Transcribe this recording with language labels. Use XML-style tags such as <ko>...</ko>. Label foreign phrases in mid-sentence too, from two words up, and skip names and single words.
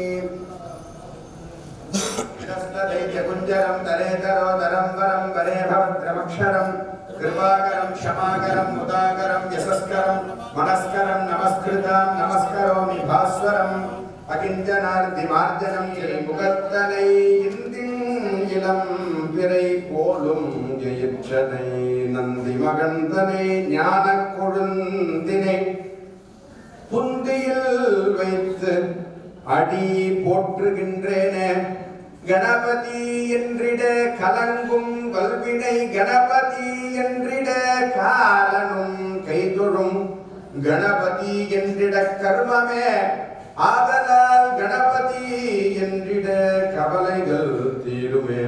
<sa>दैत्यकुञ्जरं तरेतरोदरं वरं वरे भद्रमक्षरं कृपाकरं क्षमाकरं मुदाकरं यशस्करं मनस्करं नमस्कृतां नमस्करोमि भास्वरम् अकिञ्चनार्दिमार्जनं</sa> <ta>முகத்தனை இந்தின் பிறை போலும் எயிற்றனை நந்தி மகந்தனை ஞான கொழுந்தினை புந்தியில் வைத்து அடி போற்றுகின்றேனே. கணபதி என்றிட கலங்கும் வல்வினை கணபதி என்றிட காலனும் கைதொழும் கணபதி என்றிட கர்மமே ஆதலால் கணபதி என்றிட கவலைகள் தீருமே.</ta>